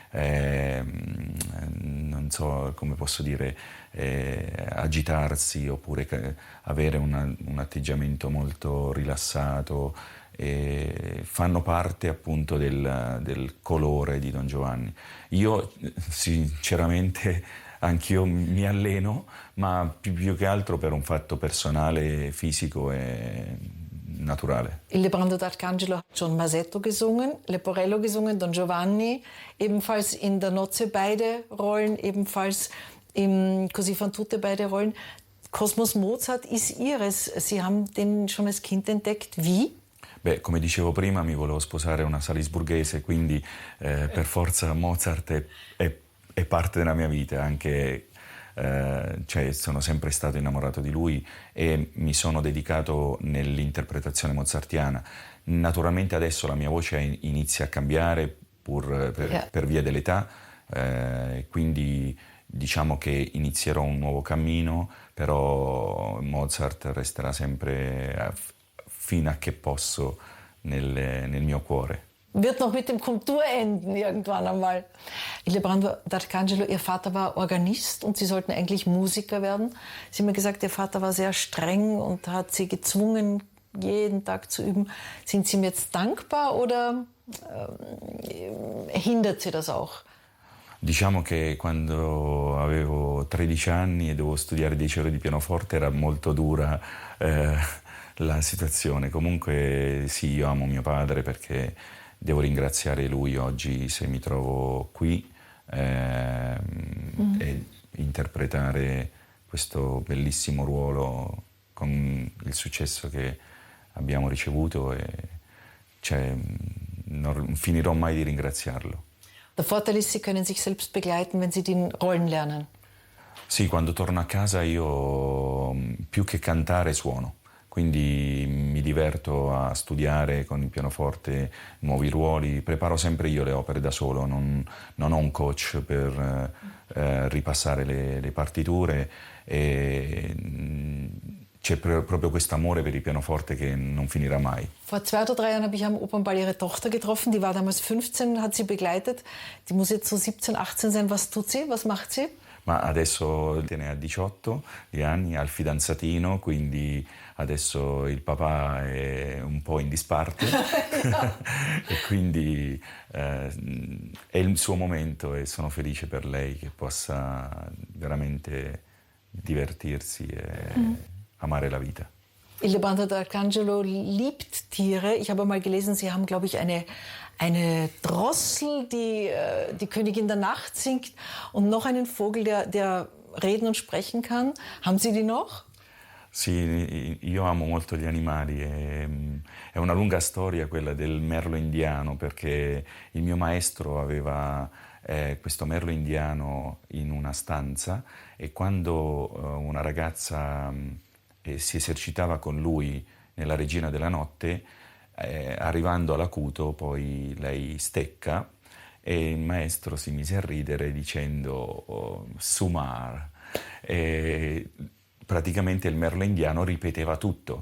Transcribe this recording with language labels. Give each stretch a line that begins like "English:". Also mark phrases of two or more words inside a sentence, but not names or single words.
Italian: non so come posso dire, agitarsi oppure avere un atteggiamento molto rilassato, fanno parte appunto del colore di Don Giovanni. Io sinceramente anch'io mi alleno, ma più che altro per un fatto personale, fisico e naturale.
German: Ildebrando D'Arcangelo hat schon Masetto gesungen, Leporello gesungen, Don Giovanni, ebenfalls in der Nozze beide Rollen, ebenfalls im Così fan tutte beide Rollen. Kosmos Mozart ist Ihres. Sie haben den schon als Kind entdeckt. Wie?
Italian: Beh, come dicevo prima, mi volevo sposare una salisburghese, quindi per forza Mozart è parte della mia vita, anche cioè sono sempre stato innamorato di lui e mi sono dedicato nell'interpretazione mozartiana. Naturalmente adesso la mia voce inizia a cambiare per via dell'età, quindi diciamo che inizierò un nuovo cammino, però Mozart resterà sempre fino a che posso nel mio cuore.
German: Wird noch mit dem Komtur enden irgendwann einmal. Ildebrando D'Arcangelo, Ihr Vater war Organist und Sie sollten eigentlich Musiker werden. Sie haben mir gesagt, Ihr Vater war sehr streng und hat Sie gezwungen, jeden Tag zu üben. Sind Sie ihm jetzt dankbar oder hindert Sie das auch?
Italian: Diciamo che quando avevo 13 anni e dovevo studiare 10 ore di pianoforte era molto dura la situazione. Comunque sì, io amo mio padre perché devo ringraziare lui oggi se mi trovo qui e interpretare questo bellissimo ruolo con il successo che abbiamo ricevuto e non finirò mai di ringraziarlo.
German: Der Vorteil ist, Sie können sich selbst begleiten, wenn Sie die Rollen lernen.
Italian: Sì, quando torno a casa io più che cantare suono, quindi mi diverto a studiare con il pianoforte nuovi ruoli, preparo sempre io le opere da solo, non ho un coach per ripassare le partiture e c'è proprio questo amore per il pianoforte che non finirà mai.
German: Vor 2 oder 3 Jahren habe ich am Opernball Ihre Tochter getroffen, die war damals 15, hat sie begleitet. Die muss jetzt so 17, 18 sein. Was tut sie? Was macht sie?
Italian: Ma adesso ne ha 18 di anni, ha il fidanzatino, quindi adesso il papà è un po' in disparte e quindi è il suo momento e sono felice per lei che possa veramente divertirsi e amare la vita.
German: Ildebrando d'Arcangelo liebt Tiere. Ich habe mal gelesen, Sie haben, glaube ich, eine Drossel, die die Königin der Nacht singt und noch einen Vogel, der reden und sprechen kann. Haben Sie die noch?
Italian: Sì, io amo molto gli animali, è una lunga storia quella del merlo indiano perché il mio maestro aveva questo merlo indiano in una stanza e quando una ragazza si esercitava con lui nella Regina della Notte, arrivando all'acuto poi lei stecca e il maestro si mise a ridere dicendo Sumar e praticamente il merlo indiano ripeteva tutto.